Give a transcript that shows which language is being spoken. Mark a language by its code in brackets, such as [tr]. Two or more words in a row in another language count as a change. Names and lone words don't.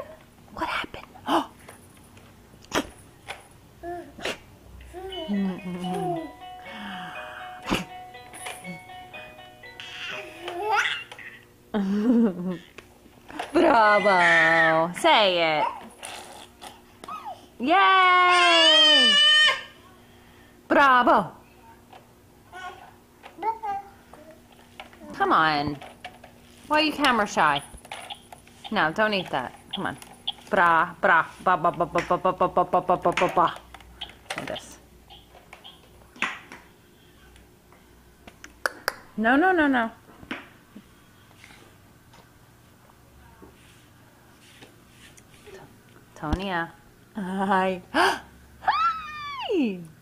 [en] What happened? Oh. Bravo. Say it. Yay! Bravo. Come on. Why are you camera shy? No, don't eat that. Come on. Bra, bra, ba, ba, ba, ba, ba, ba, ba, ba, ba, ba, ba, ba, ba. Like this. No, no, no, no. Tonya. Hi. Hi.